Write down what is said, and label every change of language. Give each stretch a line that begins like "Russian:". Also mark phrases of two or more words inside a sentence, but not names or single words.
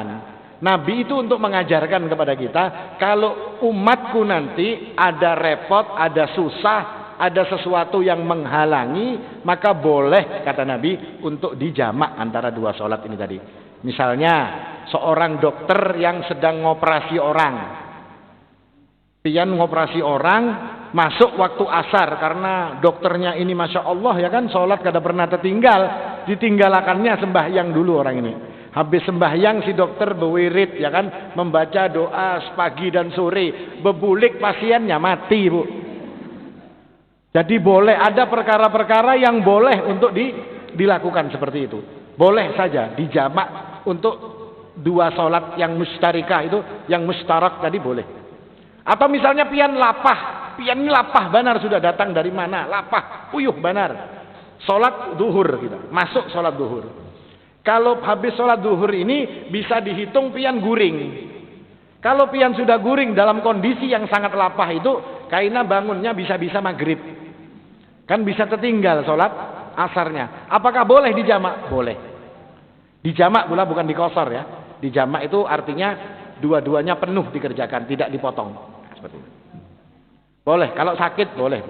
Indonesian: Nabi itu untuk mengajarkan kepada kita, kalau umatku nanti ada repot, ada susah, ada sesuatu yang menghalangi, maka boleh, kata Nabi, untuk dijamak antara dua sholat ini tadi. Misalnya seorang dokter yang sedang ngoperasi orang, pian ngoperasi orang, masuk waktu asar, karena dokternya ini
Arabic: masya Allah
Indonesian: ya kan, sholat kada pernah tertinggal, ditinggalakannya sembahyang dulu orang ini. Habis sembahyang si dokter bewirid ya kan, membaca doa pagi dan sore, bebulik pasiennya mati, Bu. Jadi boleh ada perkara-perkara yang boleh untuk dilakukan seperti itu. Boleh saja dijamak untuk dua sholat yang mustarikah itu, yang mustarak tadi boleh.
Banjar: Atau misalnya pian ini lapah benar, sudah datang dari mana? Lapah, puyuh benar. Sholat duhur gitu. Masuk sholat duhur. Kalau habis sholat duhur ini bisa dihitung pian guring. Kalau pian sudah guring dalam kondisi yang sangat lapah itu, kaina bangunnya bisa-bisa maghrib.
Indonesian: Kan bisa tertinggal sholat asarnya. Apakah boleh dijamak? Boleh. Dijamak pula bukan dikosor ya. Dijamak itu artinya dua-duanya penuh dikerjakan, tidak dipotong. Seperti itu. Boleh. Kalau sakit boleh.